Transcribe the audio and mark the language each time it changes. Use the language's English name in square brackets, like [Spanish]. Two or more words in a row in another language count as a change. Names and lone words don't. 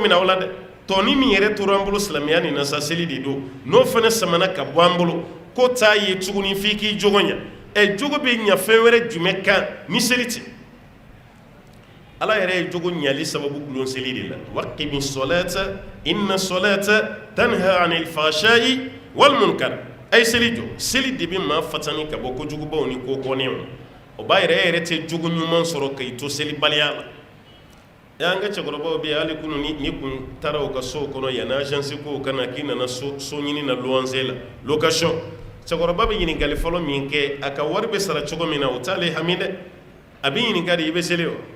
[Bambara] minɛ o la dɛ tɔni min yɛrɛ tora an bolo silamɛya nin na sa seli de don n'o fana samana ka bɔ an bolo ko t'a ye tuguni f'i k'i jogo ɲa jogo bɛ ɲa fɛn wɛrɛ jumɛn kan ni seli tɛ Ala yɛrɛ ye jogo ɲali sababu gulon seli de la [Arabic] وأقم الصلاة إن الصلاة تنهى عن الفحشاء وال [Bambara] munkar ay seli jɔ seli de bɛ maa fatani ka bɔ kojugubaw ni ko kɔnɛw o b'a yɛrɛ tɛ jogo ɲuman sɔrɔ k'i to selibaliya la an ka cɛkɔrɔbaw bɛ yen hali kunu ni kun taara u ka so kɔnɔ yanni agence ko kana k'i nana so ɲini na luwanse la location cɛkɔrɔba bɛ ɲininkali fɔlɔ min kɛ a ka wari bɛ sara cogo min na o t'ale hami dɛ a bɛ ɲininka de i bɛ seli wa